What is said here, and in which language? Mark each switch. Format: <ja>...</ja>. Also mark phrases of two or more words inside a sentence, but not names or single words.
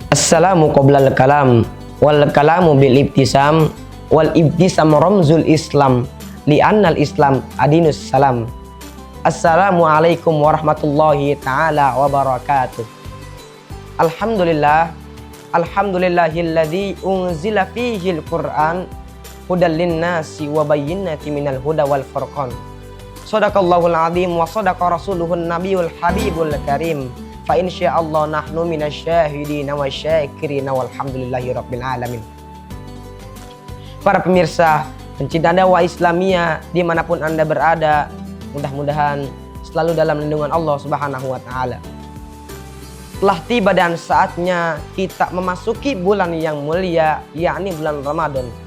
<ar>السلام قبل الكلام والكلام بالابتسام والابتسام رمز الإسلام لأن الإسلام دين السلام. السلام عليكم ورحمة الله تعالى وبركاته. الحمد لله، الحمد لله الذي أنزل فيه القرآن هدى للناس وبينات من الهدى والفرقان. صدق الله العظيم وصدق رسوله النبي الحبيب الكريم. فإن شاء الله نحن من الشاهدين والشاكرين والحمد لله رب العالمين.</ar> <id>Para pemirsa pencinta dakwah Islamiyah dimanapun Anda berada, mudah-mudahan selalu dalam lindungan Allah</id> <ar>سبحانه وتعالى.</ar> <id>Telah tiba dan saatnya kita memasuki bulan yang mulia, yakni bulan Ramadan.</id>